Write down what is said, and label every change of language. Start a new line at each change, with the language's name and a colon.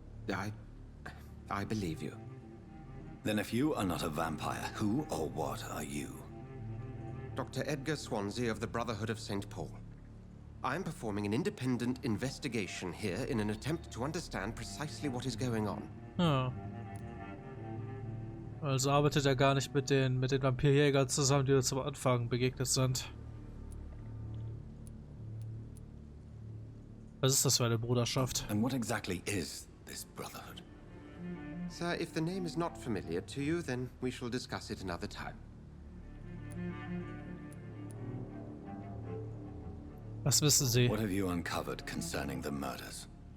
English: I believe you. Then if you are not a vampire, who or what are you? Dr. Edgar Swansea of the Brotherhood of St. Paul. I'm performing an independent investigation here in an attempt to understand precisely what is going on.
German: Ja. Also arbeitet er gar nicht mit den Vampirjägern zusammen, die uns am Anfang begegnet sind. Was ist das für eine Bruderschaft?
English: And what exactly is this brotherhood? Sir, if the name is not familiar to you, then we shall discuss it another time.
German: Was wissen Sie?
English: What have you uncovered concerning the murders?